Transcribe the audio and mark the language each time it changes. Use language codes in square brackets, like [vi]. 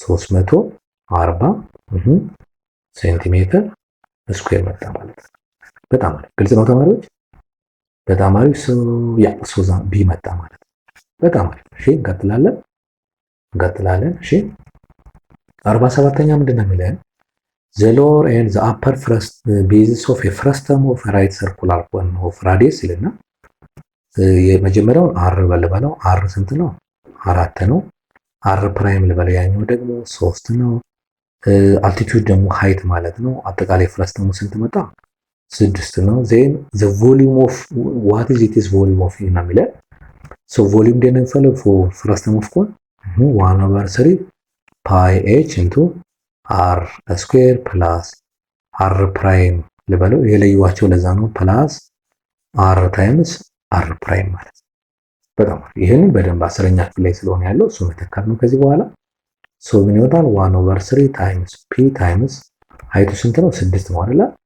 [am] 340 ሴንቲሜትር ስኩዌር መጣ ማለት ነው። በጣም አሪፍ። ግልጽ ነው ተማሪዎች? በጣም አሪፍ። ሶ ያ ሶዛ ቢ መጣ ማለት ነው። በጣም አሪፍ። እሺ እንቀጥላለን። እሺ 47ኛ ምንድነው የሚለን? [en] the lower and the upper bases of a frustum of a right circular cone of radius [am] ይልና የመጀመሪያውን አር በልበለው። አር ስንት ነው? 4 ነው። አር ፕራይም ልበለው፣ ያኛው ደግሞ 3 ነው። አልቲቲዩድ ደግሞ ሃይት ማለት ነው። አጠቃላይ ፍረስተሙ ስንት መጣ? 6 ነው። ዜን [en] the volume of what is it is volume of [am] እና የሚለ ሶ ቮሊዩም እንደነፈለው ፍረስተሙ ኦፍ ኮን 1/3 ፓይ ኤች ኢንቱ አር ስኩዌር ፕላስ አር ፕራይም ልበለው። የለዩዋቸው ለዛ ነው። ፕላስ አር ታይምስ አር ፕራይም ማለት ነው። በጣም ይሄንን በደንብ 10ኛ ክፍል ላይ ስለሆነ ያለው እሱ መተካት ነው። ከዚህ በኋላ ሶ ምን ይወጣል? 1/3 ታይምስ ፒ ታይምስ ሃይቱ ስንት ነው? 6 ነው አይደል?